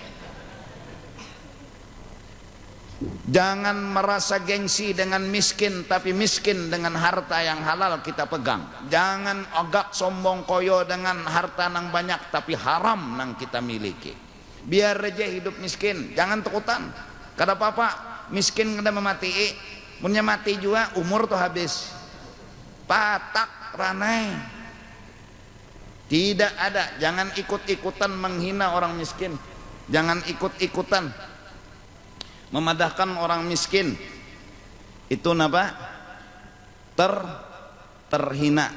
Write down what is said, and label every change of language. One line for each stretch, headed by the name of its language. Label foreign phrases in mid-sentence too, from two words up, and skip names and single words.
Indonesian: Jangan merasa gengsi dengan miskin, tapi miskin dengan harta yang halal kita pegang. Jangan agak sombong koyo dengan harta nang banyak tapi haram nang kita miliki.
Banjar: Biar aja hidup miskin, jangan takutan. Kada apa-apa, miskin kada memati. Punya mati juga umur tuh habis. Patak ranai.
Indonesian: Tidak ada, jangan ikut-ikutan menghina orang miskin. Jangan ikut-ikutan memadahkan orang miskin.
Banjar: Itu napa? Terhina.